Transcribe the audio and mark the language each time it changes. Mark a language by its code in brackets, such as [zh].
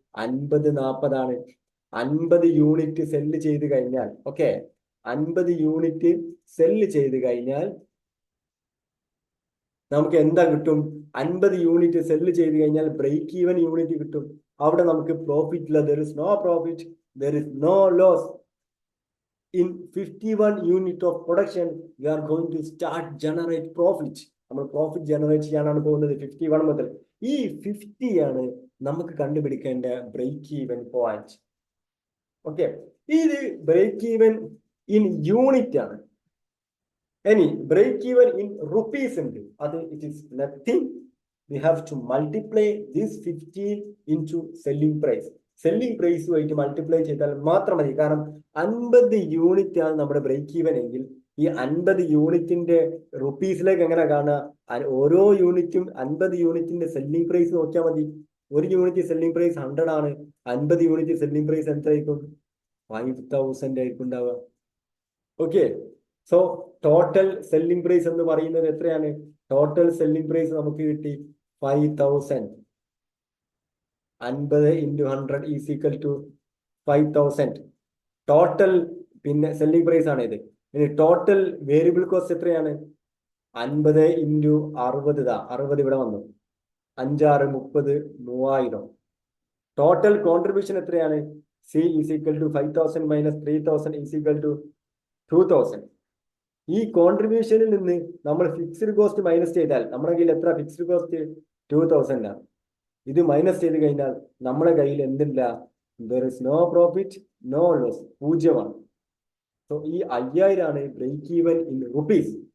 [ml] 50 40 ആണ്. 50 unit cell ചെയ്ത് കഴിഞ്ഞാൽ, ഓക്കെ, 50 യൂണിറ്റ് സെല്ല് ചെയ്ത് കഴിഞ്ഞാൽ നമുക്ക് എന്താ കിട്ടും? 50 യൂണിറ്റ് സെല്ല് ചെയ്ത് കഴിഞ്ഞാൽ ബ്രേക്ക് ഈവൻ യൂണിറ്റ് കിട്ടും. അവിടെ നമുക്ക് പ്രോഫിറ്റ് ഇല്ല. [en] There is no profit, there is no loss. In 51 unit of production, we are going to start generate profit. [ml] നമ്മൾ പ്രോഫിറ്റ് ജനറേറ്റ് ചെയ്യാനാണ് പോകുന്നത് 51 മുതൽ. ഈ 50 ആണ് നമുക്ക് കണ്ടുപിടിക്കേണ്ട ബ്രേക്ക് ഈവൻ പോയിന്റ്. ഓക്കെ, ഇത് ബ്രേക്ക് ഈവൻ ഇൻ യൂണിറ്റ് ആണ്. ഇനി ബ്രേക്ക് ഈവൻ ഇൻ റുപ്പീസ് ഉണ്ട്. അത് [en] It is nothing. We have to multiply this 15 into selling price. [ml] Selling പ്രൈസുമായിട്ട് multiply ചെയ്താൽ മാത്രം മതി. കാരണം 50 യൂണിറ്റ് ആണ് നമ്മുടെ ബ്രേക്ക് ഈവൻ എങ്കിൽ ഈ 50 യൂണിറ്റിന്റെ റുപ്പീസിലേക്ക് എങ്ങനെ കാണുക? ഓരോ യൂണിറ്റും 50 യൂണിറ്റിന്റെ സെല്ലിംഗ് പ്രൈസ് നോക്കിയാൽ മതി. ഒരു യൂണിറ്റ് സെല്ലിംഗ് പ്രൈസ് 100 ആണ്. 50 യൂണിറ്റ് സെല്ലിംഗ് പ്രൈസ് എത്രയായിരിക്കും? 5000 ആയിരിക്കും ഉണ്ടാവുക. Okay, so total selling price എന്ന് പറയുന്നത് എത്രയാണ്? ടോട്ടൽ സെല്ലിംഗ് പ്രൈസ് നമുക്ക് കിട്ടി 5000. [en] 50 into 100 is equal to 5000. [ml] Total പിന്നെ സെല്ലിംഗ് പ്രൈസ് ആണ് ഇത്. ഇനി ടോട്ടൽ വേരിയബിൾ കോസ്റ്റ് എത്രയാണ്? 50 into 60. 60 ഇവിടെ വന്നു. 5 6 30 3000. ടോട്ടൽ കോൺട്രിബ്യൂഷൻ എത്രയാണ്? [en] C is equal to 5000 minus 3000 is equal to 2000. [ml] ഈ കോൺട്രിബ്യൂഷനിൽ നിന്ന് നമ്മൾ ഫിക്സ്ഡ് കോസ്റ്റ് മൈനസ് ചെയ്താൽ നമ്മുടെ കയ്യിൽ എത്ര ഫിക്സ്ഡ് കോസ്റ്റ്? 2000 ആണ്. ഇത് മൈനസ് ചെയ്ത് കഴിഞ്ഞാൽ നമ്മുടെ കയ്യിൽ എന്തില്ല? [en] there is no profit, no loss, [ml] 0 ആണ്. സോ ഈ 5000 ആണ് ബ്രേക്ക് ഈവൻ ഇൻ റുപ്പീസ്.